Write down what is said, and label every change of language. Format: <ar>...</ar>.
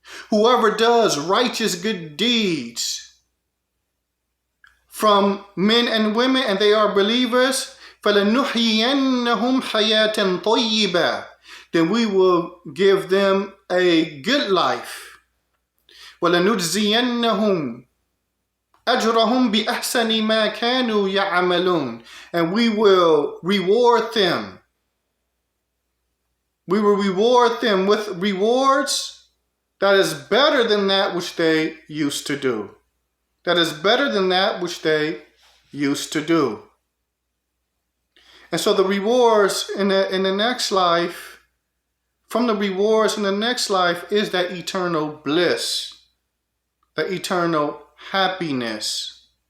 <en>Whoever does righteous good deeds from men and women, and they are believers,</en> <ar>فَلَنُحْيِيَنَّهُمْ حَيَاةً طَيِّبَةً,</ar> <en>then we will give them a good life.</en> <ar>وَلَنُجْزِيَنَّهُمْ أَجْرَهُمْ بِأَحْسَنِ مَا كَانُوا يَعْمَلُونَ,</ar> <en>and we will reward them. We will reward them with rewards that is better than that which they used to do. That is better than that which they used to do. And so the rewards in the next life, from the rewards in the next life, is that eternal bliss, the eternal happiness.</en>